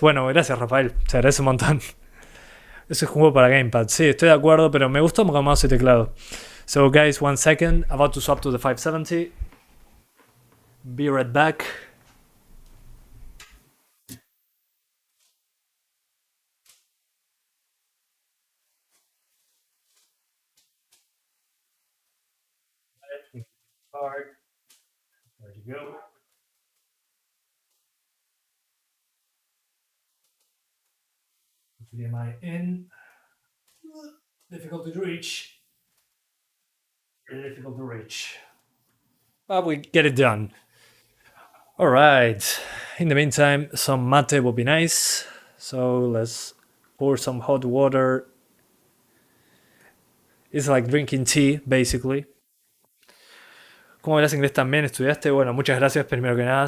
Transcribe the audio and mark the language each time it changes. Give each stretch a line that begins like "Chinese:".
Spanish: Bueno, gracias Rafael, te agradezco un montón. Ese es un juego para Gamepad. Sí, estoy de acuerdo, pero me gustó con mouse y teclado.
English: So guys, 1 second, about to swap to the 570. Be right back. There you go. HDMI in. Difficult to reach. Really difficult to reach. But we get it done. Alright. In the meantime, some mate will be nice. So let's pour some hot water. It's like drinking tea, basically.
Spanish: ¿Cómo hablas inglés también? ¿Estudiaste? Bueno, muchas gracias primero que nada.